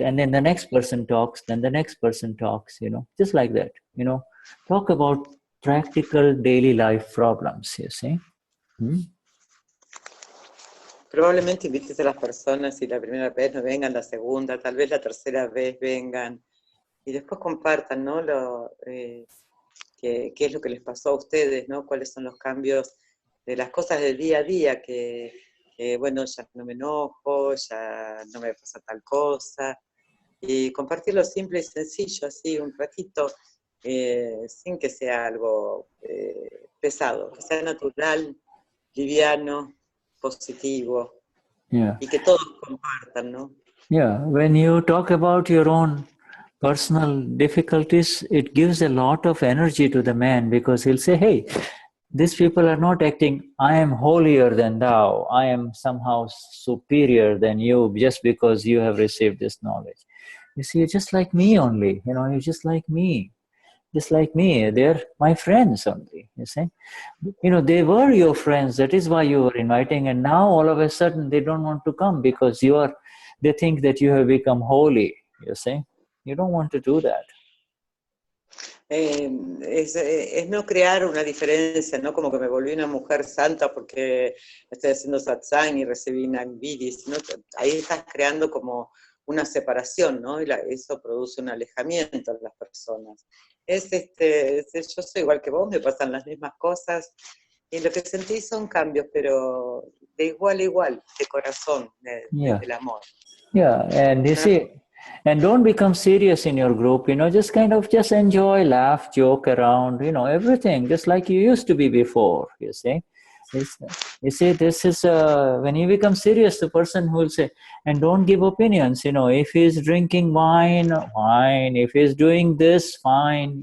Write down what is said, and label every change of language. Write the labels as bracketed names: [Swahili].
[English] And then the next person talks, then the next person talks, just like that. Talk about practical daily life problems, you see. [Spanish] Probablemente invites a las personas y la primera vez no vengan, la segunda, tal vez la tercera vez vengan, y después compartan, ¿no? Qué es lo que les pasó a ustedes, ¿no? Cuáles son los cambios de las cosas del día a día, que bueno, ya no me enojo, ya no me pasa tal cosa, y compartirlo simple y sencillo, así un ratito, sin que sea algo pesado, que sea natural, liviano, positivo, y que todos compartan, ¿no? [English] Yeah, when you talk about your own personal difficulties, it gives a lot of energy to the man, because he'll say, hey, these people are not acting, I am holier than thou, I am somehow superior than you just because you have received this knowledge. You see, you're just like me only, you're just like me. Just like me, they're my friends only, you see. They were your friends, that is why you were inviting, and now all of a sudden they don't want to come because they think that you have become holy, you see. You don't want to do that. [Spanish] Es no crear una diferencia, ¿no? Como que me volví una mujer santa porque estoy haciendo satsang y recibí Gnani Vidhi, sino que ahí estás creando como una separación, ¿no? Y eso produce un alejamiento en las personas. Yo soy igual que vos, me pasan las mismas cosas, y lo que sentí son cambios, pero de igual a igual, de corazón, del amor. [English] Yeah, and you see, and don't become serious in your group, just enjoy, laugh, joke around, everything, just like you used to be before, you see. You see, this is, when you become serious, the person who will say, and don't give opinions, if he's drinking wine, if he's doing this, fine.